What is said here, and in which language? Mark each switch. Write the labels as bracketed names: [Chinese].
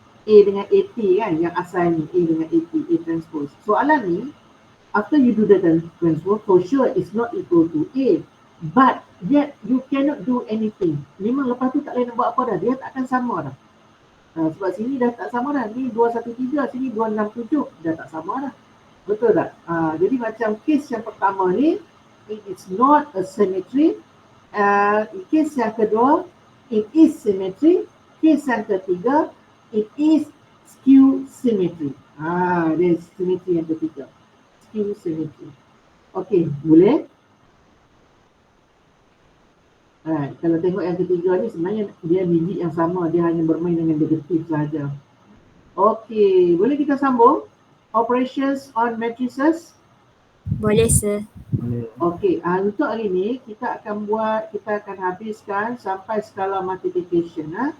[Malay] A dengan AT kan, yang asal ni. A dengan AT, A transpose. Soalan ni, [English] after you do the transpose, for sure it's not equal to A. But yet you cannot do anything. [Malay] Memang lepas tu tak boleh nak buat apa dah. Dia tak akan sama dah. Sebab sini dah tak sama dah. Ni 213, sini 267. Dah tak sama dah. Betul tak? Jadi macam kes yang pertama ni, [English] it is not a symmetry. [Malay] Kes yang kedua, [English] it is symmetry. [Malay] Kes yang ketiga, [English] it is skew symmetry. [Malay] Dia symmetry yang ketiga. Skew symmetry. Okey, boleh? Kalau tengok yang ketiga ni sebenarnya dia biji yang sama, dia hanya bermain dengan negatif saja. Okey, boleh kita sambung? [English] Operations on matrices. [Malay] Boleh sir. Okey, untuk hari ni kita akan habiskan sampai skala multiplication.